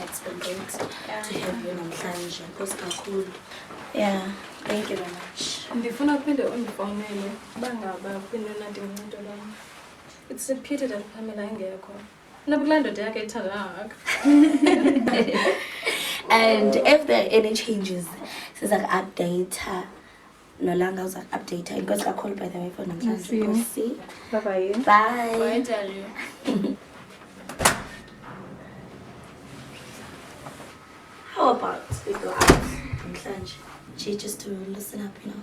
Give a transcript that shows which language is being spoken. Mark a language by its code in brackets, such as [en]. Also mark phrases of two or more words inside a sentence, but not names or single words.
[en] It's been great to have you namhlanje. [xh] Nkosi kakhulu. [en] Yeah, thank you very much. [xh] Ndifuna uphinde undifowunele uba ngaba uphinde unadinga into lam. [en] It's a pity that Pamela engekho. [xh] Nakulaa ndoda yakhe ithanda kangaka. [en] And if there are any changes, siza-update her. [xh] Nolanga uza-update her. Nkosi kakhulu [en] by the way for [xh] namhlanje. Nkosi. [en] Bye-bye. Bye. Bye Dario. How about we go out namhlanje? Jay, just to listen up, you know.